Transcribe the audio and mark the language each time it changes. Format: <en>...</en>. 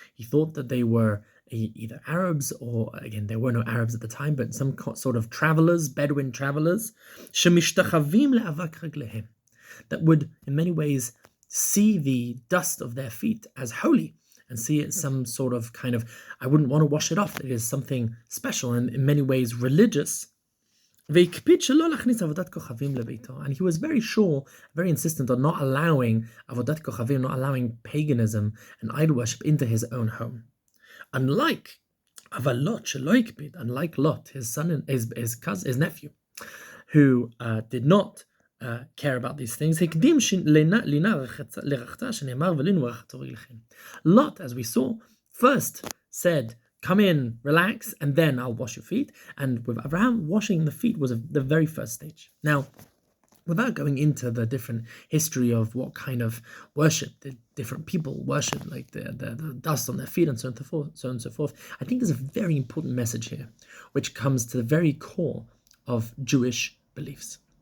<en>He thought that they were either Arabs or, again, there were no Arabs at the time, but some sort of travelers, Bedouin travelers,</en> <he>shemishtachavim le'avak raglehem,</he> <en>that would, in many ways, see the dust of their feet as holy and see it some sort of I wouldn't want to wash it off. It is something special and in many ways religious.</en> <he>והקפיד שלא להכניס עבודת כוכבים לביתו.</he> <en>And he was very sure, very insistent on not allowing עבודת כוכבים, not allowing paganism and idol worship into his own home. Unlike</en> <he>אבל לוט שלא הקפיד,</he> <en>unlike Lot, his son, his cousin, his nephew, who did not care about these things.</en> <he>הקדים לינה לרחצה שנאמר ולינו רחצו רגליכם.</he> <en>Lot, as we saw, first said, come in, relax, and then I'll wash your feet. And with Abraham, washing the feet was the very first stage. Now, without going into the different history of what kind of worship the different people worship, like the dust on their feet and so on and so forth, I think there's a very important message here, which comes to the very core of Jewish beliefs.</en>